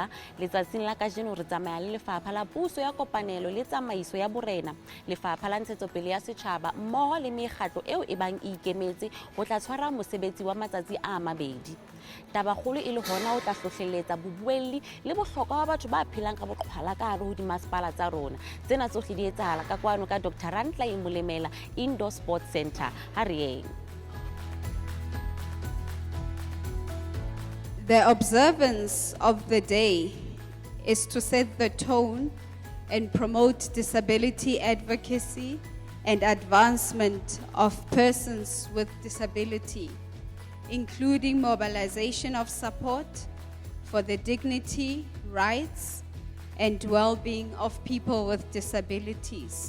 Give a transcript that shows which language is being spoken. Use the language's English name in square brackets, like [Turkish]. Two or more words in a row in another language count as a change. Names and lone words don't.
[Southern Sotho] Letsatsing la kajeno re tsamaya le Lefapha la Puso ya Kopanelo le Tsamaiso ya Borena, Lefapha la Ntshetsopele ya Setjhaba mmoho le mekgatlo eo e bang e ikemetse ho tla tshwara mosebetsi wa matsatsi a mabedi. Tabakgolo e le hona o tla hlohleletsa bobuelli le bohlokwa ba batho ba phelang ka boqhwala ka hare ho dimasepala tsa rona. Tsena tsohle di etsahala ka kwano ka Dr. Rantlein Molemela Indoor Sports Centre. Ha re yeng. [English] The observance of the day is to set the tone and promote disability advocacy and advancement of persons with disability, including mobilization of support for the dignity, rights, and well-being of people with disabilities.